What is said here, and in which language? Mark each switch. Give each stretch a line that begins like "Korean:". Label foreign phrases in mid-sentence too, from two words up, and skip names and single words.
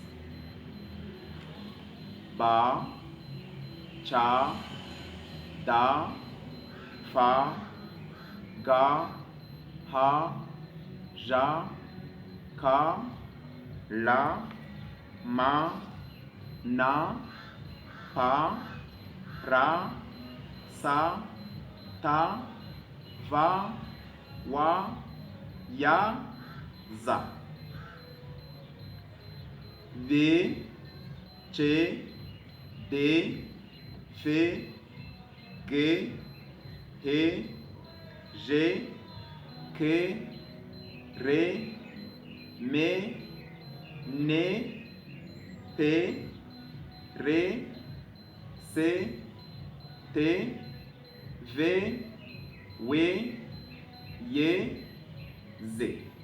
Swahili: Ba, Cha, Da, Fa, Ga, Ha, Ja, Ka, La, Ma, Na, Pa, Ra, Sa, Ta, Va, Wa, Ya, Za. Ve, Che, De, Fe, Ge, He, Je, Ke, Re, Me, Ne, Pe, Re, Se, Te, Ve, We, Ye, Ze.